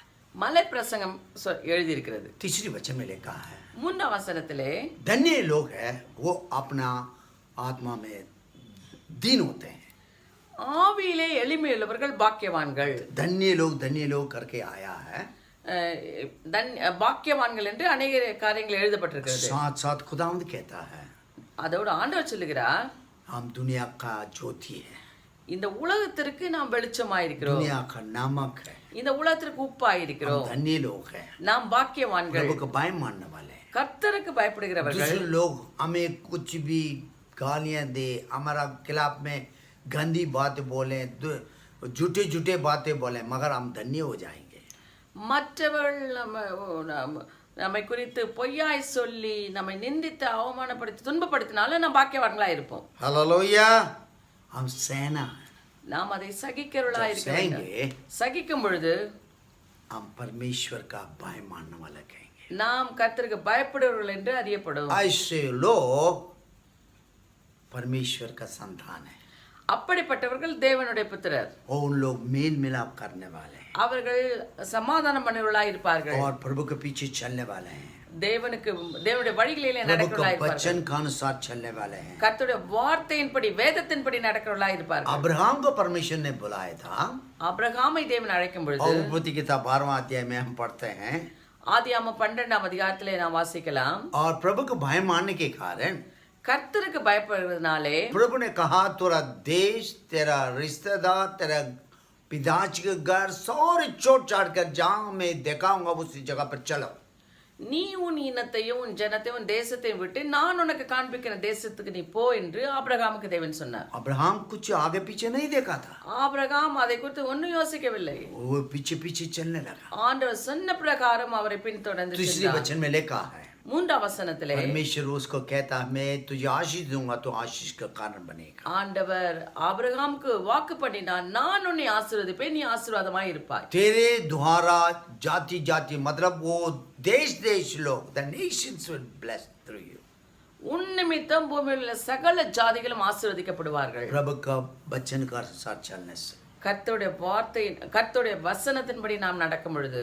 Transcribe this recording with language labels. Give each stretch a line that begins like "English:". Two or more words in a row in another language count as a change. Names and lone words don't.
Tamil: மலை பிரசங்கம் எழுதியிருக்கிறது.
Hindi: तीसरी वचन में लिखा है,
Tamil: 3ஆம் வசனத்திலே
Hindi: धन्य लोग है वो अपना आत्मा में दीन होते हैं।
Tamil: ஆவியிலே எளிமையுள்ளவர்கள் பாக்கியவான்கள்.
Hindi: धन्य लोग करके आया है।
Tamil: பாக்கியவான்கள் என்று அநேக காரியங்கள் எழுதப்பட்டிருக்கிறது.
Hindi: साथ साथ खुदावंद कहता है,
Tamil: அதோடு ஆண்டவர் சொல்லுகிறார்,
Hindi: हम दुनिया का ज्योति है,
Tamil: இந்த உலகத்திற்கு நாம் வெளிச்சமாயிருக்கிறோம்,
Hindi: दुनिया का नमक है,
Tamil: இந்த உலகத்திற்கு உப்பாயிருக்கிறோம்,
Hindi: हम धन्य लोग हैं,
Tamil: நாம் பாக்கியவான்கள்,
Hindi: प्रभु को भय मानने वाले हैं।
Tamil: கர்த்தருக்கு பயப்படுகிறவர்கள்.
Hindi: दूसरे लोग हमें कुछ भी गालियां दे, हमारा खिलाफ में गंदी बातें बोले, झूठे बातें बोले, मगर हम धन्य हो जाएंगे।
Tamil: மற்றவர்கள் நம்மை குறித்து பொய்யாய் சொல்லி நம்மை நிந்தித்து அவமானப்படுத்தி துன்பப்படுத்தினாலும் நாம் பாக்கியவான்களா இருப்போம்.
Hindi: हालेलुया, हम सहना,
Tamil: நாம் அதை சகிக்கிறவர்களா இருக்க வேண்டும்.
Hindi: सहेंगे,
Tamil: சகிக்கும் பொழுது
Hindi: हम परमेश्वर का भय मानने वाला कहेंगे।
Tamil: நாம் கர்த்தருக்கு பயப்படுவர்கள் என்று அறியப்படும்.
Hindi: ऐसे लोग परमेश्वर का संतान है,
Tamil: அப்படிப்பட்டவர்கள் தேவனுடைய புத்திரர்.
Hindi: और उन लोग मेल मिलाप करने वाले हैं
Tamil: அவர்கள் சமாதானம் பண்ணுவர்களாய் இருப்பார்கள்.
Hindi: और प्रभु के पीछे चलने वाले हैं,
Tamil: தேவனுடைய वழிகளிலே
Hindi: प्रभु
Tamil: நடக்கிறவர்களாய்
Hindi: के
Tamil: இருப்பார்கள்.
Hindi: वचन के अनुसार चलने वाले हैं।
Tamil: கர்த்தருடைய வார்த்தையின்படி வேதத்தின்படி நடக்கிறவர்களாய் இருப்பார்கள்.
Hindi: अब्राहम को परमेश्वर ने बुलाया था,
Tamil: ஆபிரகாமை தேவன் அழைக்கும் பொழுது
Hindi: और उत्पत्ति किताब 12वां अध्याय में हम पढ़ते हैं,
Tamil: ஆதியாகமம் 12ஆம் அதிகாரத்திலே நாம் வாசிக்கலாம்.
Hindi: और प्रभु को भय मानने के कारण
Tamil: கர்த்தருக்கு பயப்படுறதுனாலே
Hindi: प्रभु ने कहा, तेरा देश, तेरा रिश्तेदार, तेरा पिताजी के घर सारे छोड़ छाड़ कर जहाँ मैं दिखाऊंगा उसी जगह पर चलो।
Tamil: நீ உன் இனத்தையும் உன் ஜனத்தையும் உன் தேசத்தையும் விட்டு நான் உனக்கு காண்பிக்கிற தேசத்துக்கு நீ போ என்று ஆபிரகாமுக்கு தேவன் சொன்னார்.
Hindi: अब्राहम कुछ आगे पीछे नहीं देखा था,
Tamil: ஆபிரகாம் அதை குறித்து ஒன்றும் யோசிக்கவில்லை.
Hindi: वो पीछे पीछे चलने लगा।
Tamil: ஆண்டவர் சொன்ன பிரகாரம் அவரை பின்தொடர்ந்து
Hindi: तीसरी
Tamil: சென்றார்.
Hindi: वचन में लिखा है,
Tamil: 3ஆம் வசனத்திலே
Hindi: परमेश्वर उसको कहता है, मैं तुझे आशीष दूंगा तो आशीष का कारण बनेगा।
Tamil: ஆண்டவர் ஆபிரகாமுக்கு வாக்கு பண்ணினார், நான் உன்னை ஆசீர்வதிப்பேன், நீ ஆசீர்வாதமாய் இருப்பாய்.
Hindi: तेरे द्वारा जाति जाति मतलब वो देश देश लोग,
English: the nations will bless through you।
Tamil: உன் நிமித்தம் பூமியில் உள்ள சகல ஜாதிகளும் ஆசீர்வதிக்கப்படுவார்கள்.
Hindi: प्रभु का वचन का साथ चलने से
Tamil: கர்த்தருடைய வார்த்தை கர்த்தருடைய வசனத்தின்படி நாம் நடக்கும் பொழுது